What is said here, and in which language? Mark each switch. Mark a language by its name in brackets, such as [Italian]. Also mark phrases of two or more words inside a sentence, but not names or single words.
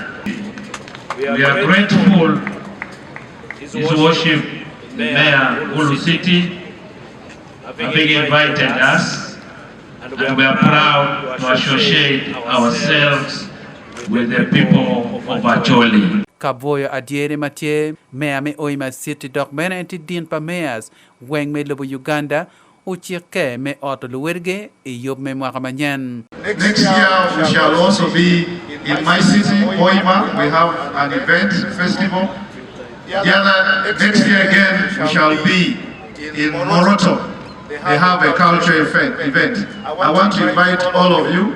[English] We are grateful, His Worship Mayor Gulu City, having invited us, and we are proud to associate ourselves with the people of Acholi. [Acoli] Kavoyo adiere matie mea me oima city dok mena enti din pa meas weng me lobo Uganda uchirke me oto luwerge yob me mwakamanyan. [English] Next year we shall also be in my city, Oima. We have an event, festival. Next year again we shall be in Moroto. They have a cultural event. I want to invite all of you.